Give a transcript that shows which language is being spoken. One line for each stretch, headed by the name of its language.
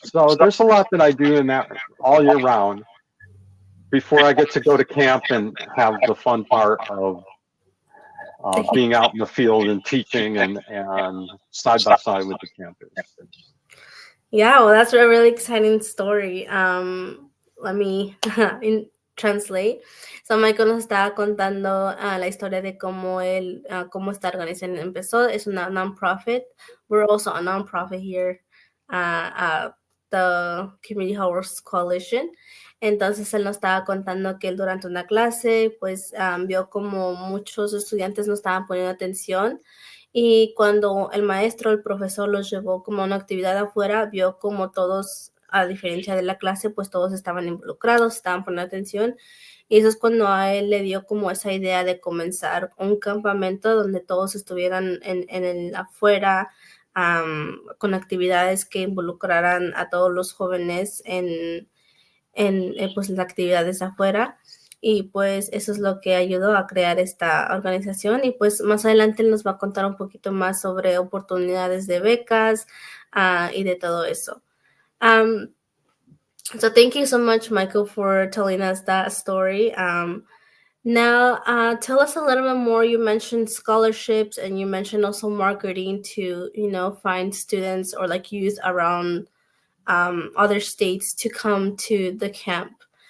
English: So there's a lot that I do in that all year round before I get to go to camp and have the fun part of being out in the field and teaching and side by side with the campers. Yeah, well, that's a really exciting story. Let me translate.
Spanish: So Michael nos estaba contando la historia de cómo cómo esta organización empezó. Es una non-profit.
English: We're also a non-profit here at the Community Health Workers Coalition.
Spanish: Entonces él nos estaba contando que él durante una clase pues vio como muchos estudiantes no estaban poniendo atención. Y cuando el maestro, el profesor los llevó como a una actividad afuera, vio como todos, a diferencia de la clase, pues todos estaban involucrados, estaban poniendo atención. Y eso es cuando a él le dio como esa idea de comenzar un campamento donde todos estuvieran en el afuera, con actividades que involucraran a todos los jóvenes en pues las actividades afuera. Y pues eso es lo que ayudó a crear esta organización. Y pues más adelante él nos va a contar un poquito más sobre oportunidades de becas y de todo eso.
English: So thank you so much, Michael, for telling us that story. Now, tell us a little bit more. You mentioned scholarships and you mentioned also marketing to, find students or like youth around other states to come to the camp.